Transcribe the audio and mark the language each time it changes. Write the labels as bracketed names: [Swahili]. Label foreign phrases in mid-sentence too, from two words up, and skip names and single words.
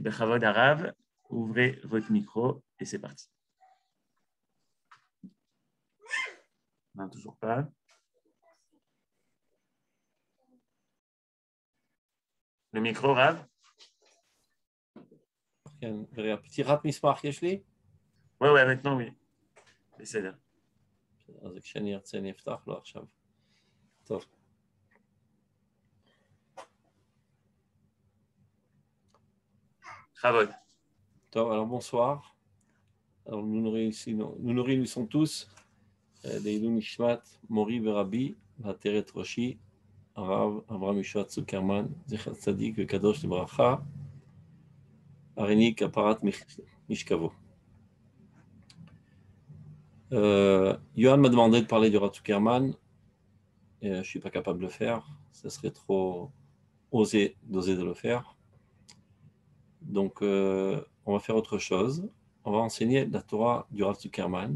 [Hebrew] בכבוד הרב, [French] ouvrez votre micro et c'est parti. Non, toujours pas. Le micro, Rav. petit rap [Hebrew] מסמך יש לי? [French] Ouais, maintenant oui. [Hebrew] בסדר. אז כשאני ארצה אני אפתח לו עכשיו. טוב. Chavod. טוב, [French] alors bonsoir. Alors nous nous réunissons tous [Hebrew] לעילוי נשמת מורי ורבי ועטרת ראשי הרב אברהם ישוע צוקרמן זכר צדיק וקדוש לברכה הריני כפרת משכבו. [French] Johan m'a demandé de parler du Rav Zuckerman et je ne suis pas capable de le faire, ça serait trop d'oser de le faire. Donc on va faire autre chose, on va enseigner la Torah du Rav Zuckerman.